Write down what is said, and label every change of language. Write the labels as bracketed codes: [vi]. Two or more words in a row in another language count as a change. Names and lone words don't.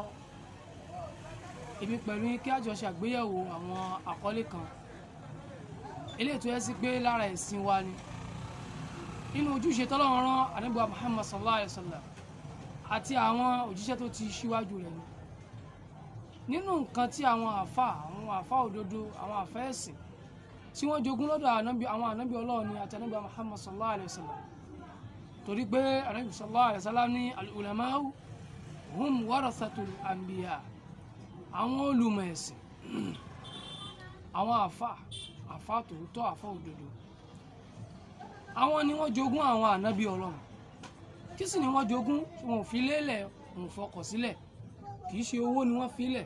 [yo] èmi pẹ̀lú kí a jọ ṣàgbéyẹ̀wò àwọn àkọlé kan eléyìí tó yẹ sí pé lára ẹ̀sìn wa ni, nínú ojúṣe tọ́lọ́run rán Ànábì wa Muhammad [ar] صلى الله عليه وسلم [yo] àti àwọn òjíṣẹ́ tó ti ṣíwájú rẹ̀ ni. nínú nǹkan tí àwọn àfà òdodo, àwọn àfà ẹ̀sìn tí wọ́n jogún lọ́dọ̀ àwọn ànábì Ọlọ́run ni àti Ànábì wa Muhammad [ar] صلى الله عليه وسلم, [yo] torí pé Ànábì [ar] صلى الله عليه وسلم [yo] ní [ar] العلماء هم ورثة الأنبياء, [yo] àwọn olùmọ̀ ẹ̀sìn, àwọn àfà tòótọ́, àfà òdodo, àwọn ni wọ́n jogún àwọn ànábì Ọlọ́run. kí sì ni wọ́n jogún? wọn ò fi lélẹ̀, wọn ò fọkọ̀ sílẹ̀, kì í ṣe owó ni wọ́n filẹ̀.